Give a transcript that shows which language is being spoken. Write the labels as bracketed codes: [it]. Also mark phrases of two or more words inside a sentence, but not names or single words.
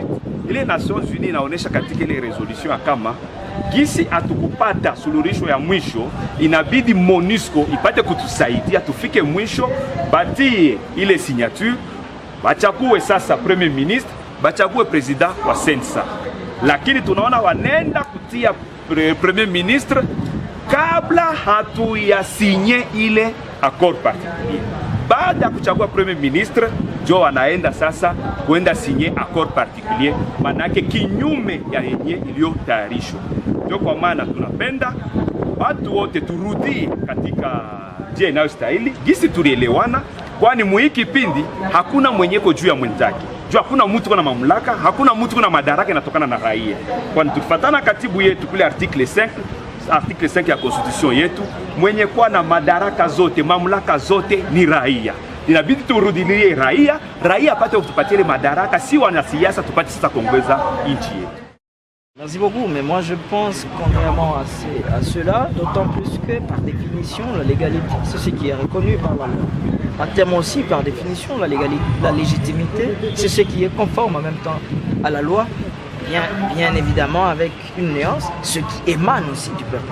[sw] Ile Nations Unies inaonesha katika ile resolution kama gisi atukupata suluhisho ya mwisho, inabidi MONUSCO ipate kutusaidia tufike mwisho, batie ile signature, bachakue sasa [fr] premier ministre [sw] bachague president wa sensa, lakini tunaona wanenda kutia [fr] premier ministre [sw] kabla hatuyasinye ile [fr] accord particulier. [sw] Baada ya kuchagua [fr] premier ministre [sw] jo wanaenda sasa kwenda sinye [fr] accord particulier, [sw] manake kinyume ya yenye iliyotayarishwa. Ndio kwa maana tunapenda watu wote turudie katika njia inayostahili gisi tulielewana, kwani muhiki kipindi hakuna mwenyeko juu ya mwenzake. Juu hakuna mtu kuna mamlaka, hakuna mtu kuna madaraka inatokana na raia. Kwani tukifuatana katibu yetu kule article 5 ya constitution yetu, mwenye kuwa na madaraka zote, mamlaka zote ni raia. Inabidi turudilie raia, raia apate kutupatia madaraka, si wanasiasa tupate sasa kuongoza nchi yetu. [fr] Merci beaucoup, mais moi je pense contrairement à cela, d'autant plus que par définition la légalité, c'est ce qui est reconnu par la loi. À terme aussi, par définition, la légalité, la légitimité, c'est ce qui est conforme en même temps à la loi, bien évidemment avec une nuance, ce qui émane aussi du peuple.